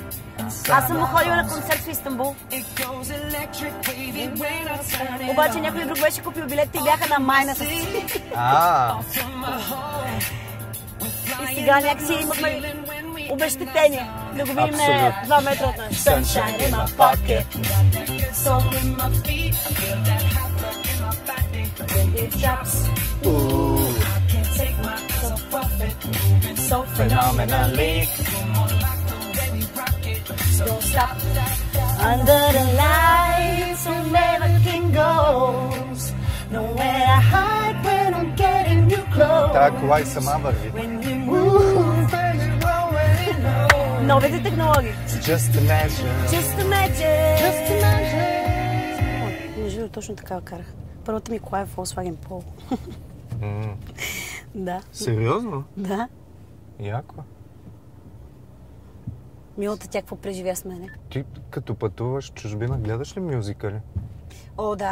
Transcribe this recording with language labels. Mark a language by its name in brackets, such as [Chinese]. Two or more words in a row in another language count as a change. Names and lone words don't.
[Bulgarian] Аз съм ходила на концерт в Истанбул. Обаче някой друг беше купил билетите и бяха на майната си. И сега някакси имахме обещетение да го видим на 2 метра от нас. [English] Sunshine in my pocket, salt in my feet, I feel that hot blood in my body. When it drops, I can't take myself off it, moving so phenomenally. Don't stop. Under the lights, where everything goes. Nowhere to hide when I'm getting you close. [Bulgarian] Тая кола и сама върви. Новите технологии. [English] Just imagine. Just imagine. Just imagine. [Bulgarian] Между другото, точно така карах. Първата ми кола е Volkswagen Polo. Да. Сериозно? Да. Яко. Милата тя какво преживя с мене. Ти като пътуваш чужбина, гледаш ли мюзикъли? О, да.